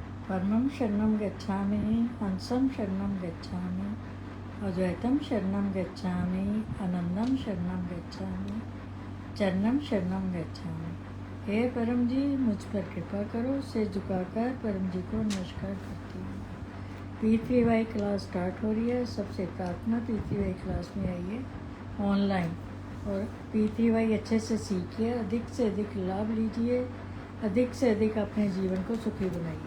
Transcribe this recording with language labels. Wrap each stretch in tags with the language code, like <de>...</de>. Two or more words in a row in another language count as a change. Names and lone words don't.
<sa>परमं शरणं गच्छामि, हंसं शरणं गच्छामि, अद्वैतं शरणं गच्छामि, आनंदम शरणं गच्छामि, चरणम शरणं गच्छामि।</sa> <hi>हे परम जी, मुझ पर कृपा करो। सिर झुकाकर परम जी को नमस्कार करती हूँ। P3Y</hi> <en>class start</en> <hi>हो रही है। सबसे प्रार्थना P3Y क्लास में आइए ऑनलाइन और P3Y अच्छे से सीखिए, अधिक से अधिक लाभ लीजिए, अधिक से अधिक अपने जीवन को सुखी बनाइए।</hi>